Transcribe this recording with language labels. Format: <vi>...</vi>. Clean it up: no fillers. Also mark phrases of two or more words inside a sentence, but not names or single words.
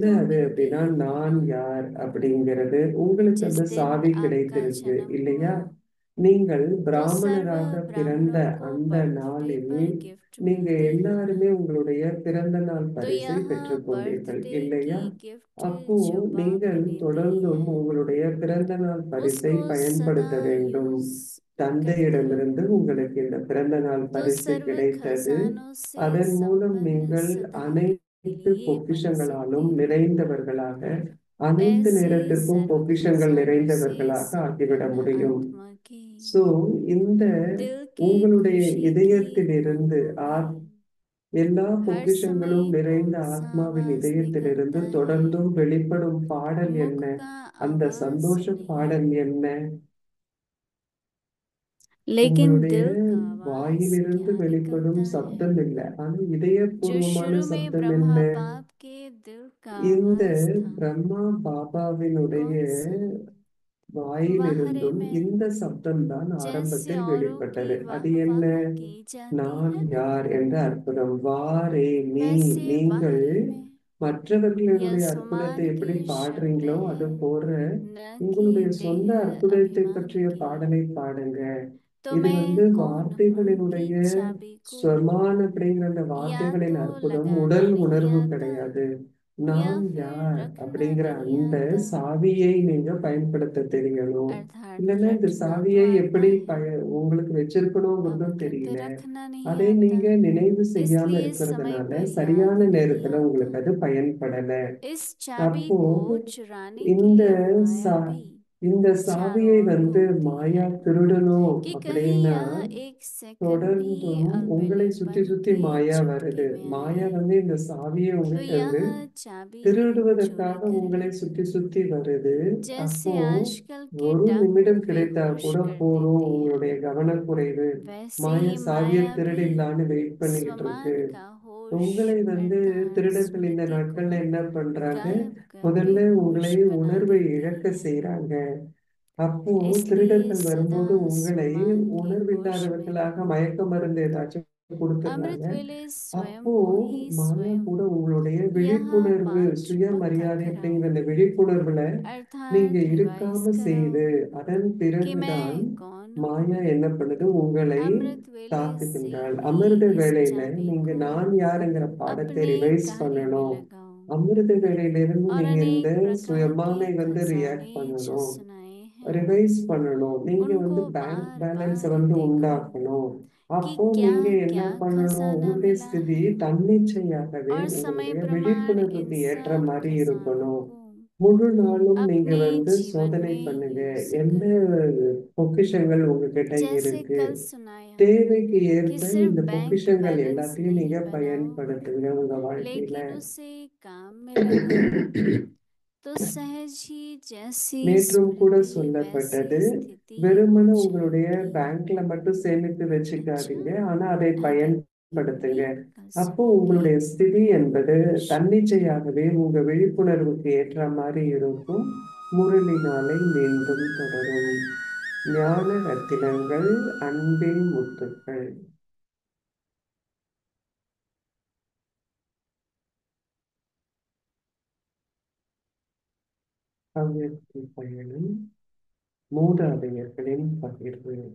<hi>तो</hi> <ta>அது</ta> <hi>मिलती</hi> <ta>அப்படின்னா,</ta> <hi>ही</hi> <ta>நான்</ta> <hi>है</hi> <ta>யார் அப்படிங்கிறது உங்களுக்கு</ta> <hi>जिस</hi> <ta>அந்த</ta> <hi>दिन</hi> <ta>சாவி</ta> <hi>आपका</hi> <ta>கிடைத்திருக்கு</ta> <hi>जन्म</hi> <ta>இல்லையா?</ta> <hi>हुआ।</hi> <ta>நீங்கள்</ta> <hi>तो सर्व</hi> <ta>பிராமணராக பிறந்த</ta> <hi>ब्राह्मणों को</hi> <ta>அந்த</ta> <hi>बर्थडे</hi> <ta>நாளில்</ta> <hi>पर गिफ्ट</hi> <ta>நீங்க</ta> <hi>मिलती</hi> <ta>எல்லாருமே</ta> <hi>है।</hi> <ta>உங்களுடைய பிறந்த நாள்</ta> <hi>तो</hi> <ta>பரிசை</ta> <hi>यहाँ</hi> <ta>பெற்றுக்கொண்டீர்கள்</ta> <hi>बर्थडे</hi> <ta>இல்லையா?</ta> <hi>की गिफ्ट</hi> <ta>அப்போ</ta> <hi>जो बाप</hi> <ta>நீங்கள்</ta> <hi>देते</hi> <ta>தொடர்ந்தும்</ta> <hi>हैं</hi> <ta>உங்களுடைய பிறந்த நாள் பரிசை</ta> <hi>उसको</hi> <ta>பயன்படுத்த</ta> <hi>सदा</hi> <ta>வேண்டும்.</ta> <hi>यूज करते</hi> <ta>தந்தையிடமிருந்து</ta> <hi>रहना।</hi> <ta>உங்களுக்கு இந்த பிறந்த நாள்</ta> <hi>तो</hi> <ta>பரிசு</ta> <hi>सर्व</hi> <ta>கிடைத்தது.</ta> <hi>खजानों से</hi> <ta>அதன் மூலம்</ta> <hi>संपन्न</hi> <ta>நீங்கள்</ta> <hi>सदा के</hi> <ta>அனைத்து</ta> <hi>लिए बन</hi> <ta>பொக்கிஷங்களாலும்</ta> <hi>सकते हैं।</hi> <ta>நிறைந்தவர்களாக, அனைத்து</ta> <hi>ऐसे</hi> <ta>நேரத்திற்கும்</ta> <hi>सर्व</hi> <ta>பொக்கிஷங்கள்</ta> <hi>खजानों से</hi> <ta>நிறைந்தவர்களாக ஆகிவிட</ta> <hi>संपन्न</hi> <ta>முடியும்.</ta> <hi>आत्मा की</hi> <ta>சோ இந்த</ta> <hi>दिल की</hi> <ta>உங்களுடைய</ta> <hi>खुशी की</hi> <ta>இதயத்திலிருந்து</ta> <hi>उमंगों में</hi> <ta>எல்லா</ta> <hi>हर</hi> <ta>பொக்கிஷங்களும்</ta> <hi>समय</hi> <ta>நிறைந்த</ta> <hi>कौन सा</hi> <ta>ஆத்மாவின்</ta> <hi>आवाज</hi> <ta>இதயத்திலிருந்து</ta> <hi>निकलता</hi> <ta>தொடர்ந்தும்</ta> <hi>है।</hi> <ta>வெளிப்படும் பாடல்</ta> <hi>मुख</hi> <ta>என்ன?</ta> <hi>का</hi> <ta>அந்த</ta> <hi>आवाज</hi> <ta>சந்தோஷ பாடல்</ta> <hi>नहीं</hi> <ta>என்ன?</ta> <hi>लेकिन</hi> <ta>உங்களுடைய</ta> <hi>दिल का आवाज</hi> <ta>வாயிலிருந்து</ta> <hi>क्या</hi> <ta>வெளிப்படும்</ta> <hi>निकलता है।</hi> <ta>சப்தம் இல்லை, ஆனா</ta> <hi>जो</hi> <ta>இதயபூர்வமான</ta> <hi>शुरू में</hi> <ta>சப்தம்</ta> <hi>ब्रह्मा</hi> <ta>என்ன?</ta> <hi>बाप के दिल का</hi> <ta>இந்த</ta> <hi>आवाज था।</hi> <ta>பிரம்மா பாபாவினுடைய</ta> <hi>कौन सा वाहरे</hi> <ta>வாயிலிருந்தும்</ta> <hi>में</hi> <ta>இந்த சப்தம் தான்</ta> <hi>जैसे</hi> <ta>ஆரம்பத்தில்</ta> <hi>औरों की</hi> <ta>வெளிப்பட்டது. அது</ta> <hi>वाह</hi> <ta>என்ன?</ta> <hi>वाह की जाती</hi> <ta>நான்</ta> <hi>है</hi> <ta>யார் என்ற அற்புதம். வாரே நீ,</ta> <hi>वैसे</hi> <ta>நீங்கள்</ta> <hi>वाहरे में यह</hi> <ta>மற்றவர்களுடைய அற்புதத்தை</ta> <hi>सुमान</hi> <ta>எப்படி</ta> <hi>के शब्द</hi> <ta>பாடுறீங்களோ</ta> <hi>है</hi> <ta>அது போற</ta> <hi>न कि</hi> <ta>உங்களுடைய சொந்த</ta> <hi>देह</hi> <ta>அற்புதத்தை</ta> <hi>अभिमान</hi> <ta>பற்றிய</ta> <hi>के।</hi> <ta>பாடலை பாடுங்க.</ta> <hi>तो</hi> <ta>இது</ta> <hi>मैं कौन हूँ कि</hi> <ta>வார்த்தைகளினுடைய</ta> <hi>चाबी को</hi> <ta>ஸ்வமான் அப்படிங்கிற அந்த</ta> <hi>या</hi> <ta>வார்த்தைகளின்</ta> <hi>तो</hi> <ta>அற்புதம்</ta> <hi>लगाना</hi> <ta>உடல்</ta> <hi>नहीं</hi> <ta>உணர்வு</ta> <hi>आता</hi> <ta>கிடையாது.</ta> <hi>या</hi> <ta>நான்</ta> <hi>फिर</hi> <ta>யார்</ta> <hi>रखना</hi> <ta>அப்படிங்கிற</ta> <hi>नहीं</hi> <ta>அந்த</ta> <hi>आता</hi> <ta>சாவியை நீங்க பயன்படுத்த தெரியணும்.</ta> <hi>अर्थात</hi> <ta>இல்லைன்னா இந்த</ta> <hi>रटना तो</hi> <ta>சாவியை</ta> <hi>आता</hi> <ta>எப்படி</ta> <hi>है</hi> <ta>உங்களுக்கு</ta> <hi>अब</hi> <ta>வச்சிருக்கணுங்கிறதும்</ta> <hi>कहते</hi> <ta>தெரியல.</ta> <hi>रखना नहीं</hi> <ta>அதை</ta> <hi>आता</hi> <ta>நீங்க நினைவு செய்யாம</ta> <hi>इसलिए समय</hi> <ta>இருக்கிறதுனால</ta> <hi>पर याद</hi> <ta>சரியான</ta> <hi>नहीं</hi> <ta>நேரத்துல</ta> <hi>आता।</hi> <ta>உங்களுக்கு அது பயன்படல.</ta> <hi>इस चाबी</hi> <ta>அப்போ</ta> <hi>को चुराने के</hi> <ta>இந்த</ta> <hi>लिए माया</hi> <ta>சா</ta> <hi>भी</hi> <ta>இந்த</ta> <hi>चारों</hi> <ta>சாவியை</ta> <hi>ओर घूमती</hi> <ta>மாயா</ta> <hi>है</hi> <ta>திருடணும்</ta> <hi>कि कहीं</hi> <ta>அப்படின்னா</ta> <hi>यह एक सेकंड भी</hi> <ta>தொடர்ந்தும் உங்களை சுத்தி</ta> <hi>अलबेलेपन</hi> <ta>சுத்தி</ta> <hi>के</hi> <ta>மாயா</ta> <hi>चुटकी</hi> <ta>வருது.</ta> <hi>में</hi> <ta>மாயா</ta> <hi>आए</hi> <ta>இந்த சாவியை</ta> <hi>तो</hi> <ta>உங்ககிட்ட</ta> <hi>यह चाबी चोरी</hi> <ta>திருடுவதற்காக</ta> <hi>कर</hi> <ta>உங்களை</ta> <hi>लेती</hi> <ta>சுத்தி சுத்தி வருது.</ta> <hi>जैसे</hi> <ta>அப்போ</ta> <hi>आजकल के</hi> <ta>ஒரு</ta> <hi>डाकू</hi> <ta>நிமிடம் கிடைத்தா</ta> <hi>बेहोश</hi> <ta>கூட</ta> <hi>कर</hi> <ta>போதும்,</ta> <hi>देते हैं</hi> <ta>உங்களுடைய கவனக்குறைவு</ta> <hi>वैसे</hi> <ta>மாயா</ta> <hi>ही</hi> <ta>சாவியை</ta> <hi>माया भी</hi> <ta>திருடிடலான்னு வெயிட் பண்ணிக்கிட்டு இருக்கு.</ta> <hi>स्वमान का होश</hi> <ta>உங்களை</ta> <hi>अर्थात</hi> <ta>திருடர்கள் இந்த</ta> <hi>स्मृति को</hi> <ta>நாட்கள்ல என்ன பண்றாங்க?</ta> <hi>गायब करके</hi> <ta>முதல்ல</ta> <hi>होश</hi> <ta>உங்களை</ta> <hi>बना</hi> <ta>உணர்வை</ta> <hi>देते</hi> <ta>இழக்க</ta> <hi>हैं</hi> <ta>செய்றாங்க. அப்போ</ta> <hi>इसलिए</hi> <ta>திருடர்கள்</ta> <hi>सदा</hi> <ta>வரும்போது உங்களை</ta> <hi>स्वमान के होश में</hi> <ta>உணர்வில்லாதவர்களாக</ta> <hi>रहो</hi> <ta>மயக்க மருந்து ஏதாச்சும் கொடுத்துடுறாங்க.</ta> <hi>अमृत वेले स्वयं</hi> <ta>அப்போ</ta> <hi>को ही</hi> <ta>மாயா</ta> <hi>स्वयं</hi> <ta>கூட உங்களுடைய</ta> <hi>यहाँ</hi> <ta>விழிப்புணர்வு,</ta> <hi>पाठ पक्का</hi> <ta>சுயமரியாதை</ta> <hi>कराओ</hi> <ta>அப்படிங்கிற அந்த விழிப்புணர்வுல நீங்க</ta> <hi>अर्थात रिवाइज</hi> <ta>இருக்காம</ta> <hi>कराओ</hi> <ta>செய்து, அதன்</ta> <hi>कि मैं</hi> <ta>பிறகுதான்</ta> <hi>कौन हूँ।</hi> <ta>மாயா என்ன பண்ணுது? உங்களை</ta> <hi>अमृत वेले से</hi> <ta>தாக்குகின்றாள்.</ta> <hi>ही</hi> <ta>அமிர்த</ta> <hi>इस</hi> <ta>வேளையில</ta> <hi>चाबी</hi> <ta>நீங்க</ta> <hi>को</hi> <ta>நான் யாருங்கிற பாடத்தை</ta> <hi>अपने</hi> <ta>ரிவைஸ்</ta> <hi>कार्य में</hi> <ta>பண்ணணும்.</ta> <hi>लगाओ</hi> <ta>அமிர்த வேளையிலிருந்து</ta> <hi>और</hi> <ta>நீங்க இந்த</ta> <hi>अनेक प्रकार के</hi> <ta>சுயமானை ரியாக்ட்</ta> <hi>खजाने जो</hi> <ta>பண்ணணும்,</ta> <hi>सुनाए हैं</hi> <ta>ரிவைஸ் பண்ணணும். நீங்க</ta> <hi>उनको</hi> <ta>பேங்க்</ta> <hi>बार</hi> <ta>பேலன்ஸ</ta> <hi>बार देखो</hi> <ta>உண்டாக்கணும்.</ta> <hi>कि</hi> <ta>அப்போ</ta> <hi>क्या</hi> <ta>நீங்க என்ன</ta> <hi>क्या</hi> <ta>பண்ணணும்?</ta> <hi>खजाना</hi> <ta>உங்களுடைய</ta> <hi>मिला</hi> <ta>ஸ்திதி</ta> <hi>है</hi> <ta>தன்னிச்சையாகவே</ta> <hi>और समय</hi> <ta>உங்களுடைய</ta> <hi>प्रमाण इन</hi> <ta>விழிப்புணர்வுக்கு ஏற்ற</ta> <hi>सब</hi> <ta>மாதிரி</ta> <hi>खजानों</hi> <ta>இருக்கணும்.</ta> <hi>को</hi> <ta>முழு நாளும் நீங்க</ta> <hi>अपने जीवन</hi> <ta>சோதனை</ta> <hi>में</hi> <ta>பண்ணுங்க.</ta> <hi>यूज</hi> <ta>என்ன</ta> <hi>करो</hi> <ta>பொக்கிஷங்கள் உங்ககிட்ட</ta> <hi>जैसे</hi> <ta>இருக்கு?</ta> <hi>कल सुनाया</hi> <ta>தேவைக்கு</ta> <hi>कि</hi> <ta>ஏற்ப</ta> <hi>सिर्फ</hi> <ta>இந்த</ta> <hi>बैंक</hi> <ta>பொக்கிஷங்கள்</ta> <hi>बैलेंस</hi> <ta>எல்லாத்தையும்</ta> <hi>नहीं</hi> <ta>நீங்க</ta> <hi>बनाओ</hi> <ta>பயன்படுத்துங்க உங்க வாழ்க்கையில.</ta> <hi>लेकिन उसे काम में लगाओ तो सहज ही जैसी</hi> <ta>நேற்றும் கூட</ta> <hi>स्मृति वैसी</hi> <ta>சொல்லப்பட்டது,</ta> <hi>स्थिति</hi> <ta>வெறுமனே</ta> <hi>हो</hi> <ta>உங்களுடைய</ta> <hi>जाती है।</hi> <ta>பேங்க்ல மட்டும் சேமித்து</ta> <hi>अच्छा</hi> <ta>வச்சுக்காதீங்க, ஆனா அதை</ta> <hi>आगे</hi> <ta>பயன்படுத்துங்க.</ta> <hi>भी कल</hi> <ta>அப்போ</ta> <hi>सुनेंगे।</hi> <ta>உங்களுடைய ஸ்திதி என்பது</ta> <hi>नमस्कार।</hi> <ta>தன்னிச்சையாகவே உங்க விழிப்புணர்வுக்கு ஏற்ற மாதிரி இருக்கும். முரளி நாளை மீண்டும் தொடரும். ஞான ரத்தினங்கள், அன்பின் முத்துக்கள். அவ்வியக்தி பயணம், மூதாதையர்களின் பகிர்வு.</ta>